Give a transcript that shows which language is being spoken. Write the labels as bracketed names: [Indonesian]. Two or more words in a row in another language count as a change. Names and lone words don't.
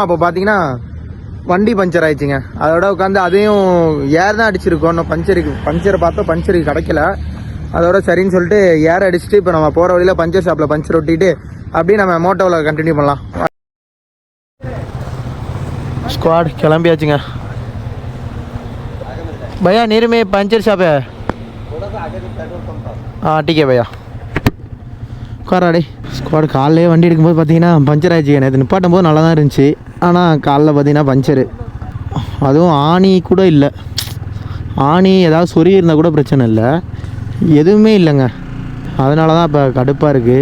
[Tamil] அப்போ பார்த்தீங்கன்னா வண்டி பஞ்சர் ஆயிடுச்சுங்க. அதோட உட்காந்து அதையும் ஏர் தான் அடிச்சிருக்கோம். இன்னும் பஞ்சரை பார்த்தா பஞ்சருக்கு கிடைக்கல. அதோட சரின்னு சொல்லிட்டு ஏர் அடிச்சுட்டு இப்போ நம்ம போகிற வழியில் [English] puncture shop [Tamil] பஞ்சர் ஒட்டிட்டு அப்படியே நம்ம மோட்டோவில் கண்டினியூ பண்ணலாம். ஸ்குவாட் கிளம்பியாச்சுங்க. [Hindi] भैया नीर में [English] puncture shop [Hindi] है. हाँ ठीक है भैया. [Tamil] உட்காராடி. ஸ்குவாட் காலையிலே வண்டி எடுக்கும்போது பார்த்தீங்கன்னா பஞ்சர் ஆயிடுச்சு. நேற்று நிப்பாட்டும் போது நல்லா தான் இருந்துச்சு. ஆனால் காலைல பார்த்தீங்கன்னா பஞ்சரு. அதுவும் ஆணி கூட இல்லை. ஆணி ஏதாவது சொருகி இருந்தால் கூட பிரச்சனை இல்லை, எதுவுமே இல்லைங்க. அதனால தான் இப்போ கடுப்பாக இருக்குது.